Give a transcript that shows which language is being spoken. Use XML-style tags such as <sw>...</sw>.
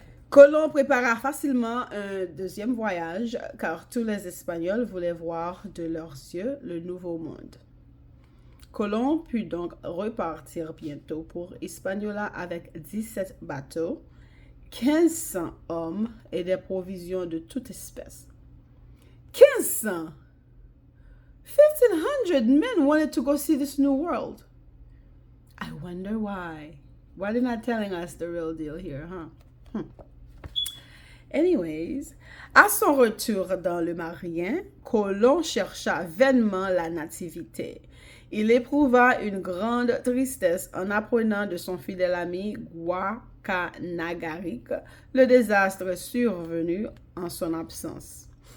<fr>Colomb prépara facilement un deuxième voyage car tous les Espagnols voulaient voir de leurs yeux le nouveau monde. Colomb put donc repartir bientôt pour Hispaniola avec 17 bateaux, 1500 hommes et des provisions de toute espèce. 1500!</fr> <en>1,500 men wanted to go see this new world. I wonder why. Why they're not telling us the real deal here, huh?</en> <fr>Anyways, à son retour dans le Marien, Colomb chercha vainement la nativité. Il éprouva une grande tristesse en apprenant de son fidèle ami Guacanagaric le désastre survenu en son absence.</fr>